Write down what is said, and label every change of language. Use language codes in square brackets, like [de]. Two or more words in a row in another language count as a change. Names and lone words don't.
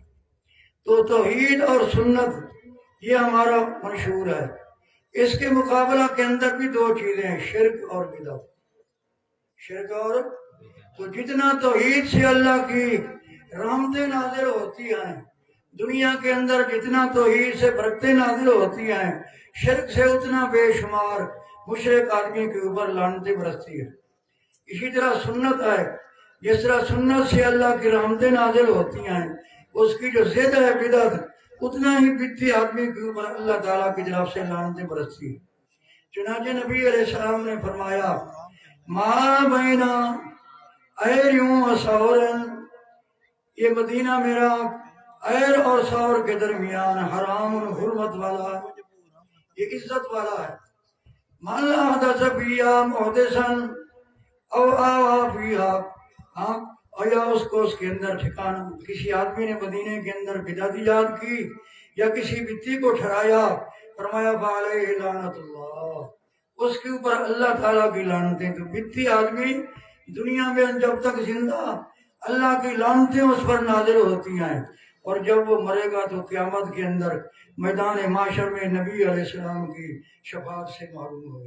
[ur] تو توحید اور سنت یہ ہمارا منشور ہے، اس کے مقابلہ کے اندر بھی دو چیزیں ہیں، شرک اور بدعت، شرک اور، تو جتنا توحید سے اللہ کی رحمتیں نازل ہوتی ہیں دنیا کے اندر، جتنا توحید سے برکتیں نازل ہوتی ہیں، شرک سے اتنا بے شمار مشرک آدمی کے اوپر لعنتیں برستی ہے۔ اسی طرح سنت ہے، جس طرح سنت سے اللہ کی رحمتیں نازل ہوتی ہیں، اس کی جو ضد ہے بدعت، اتنا ہی بدعتی آدمی کے اوپر اللہ تعالیٰ کی طرف سے لعنتیں برستی ہے۔ چنانچہ نبی علیہ السلام نے فرمایا [ar] ما بین ایریوں و سورن، [ur] یہ مدینہ میرا ایر اور سور کے درمیان حرام و حرمت والا ہے، یہ عزت والا ہے۔ [ar] من احدث فیہا محدثا او آوا فیہا، [ur] اور یا اس کو اس کے اندر ٹھکانا، کسی آدمی نے مدینے کے اندر بدعت ایجاد کی یا کسی بدعتی کو ٹھہرایا، فرمایا [ar] فعلیہ لعنت اللہ، [ur] اس کے اوپر اللہ تعالیٰ کی لعنتیں۔ تو بدعتی آدمی دنیا میں جب تک زندہ اللہ کی لعنتیں اس پر نازل ہوتی ہیں، اور جب وہ مرے گا تو قیامت کے اندر میدان محشر میں نبی علیہ السلام کی شفاعت سے محروم ہوگا۔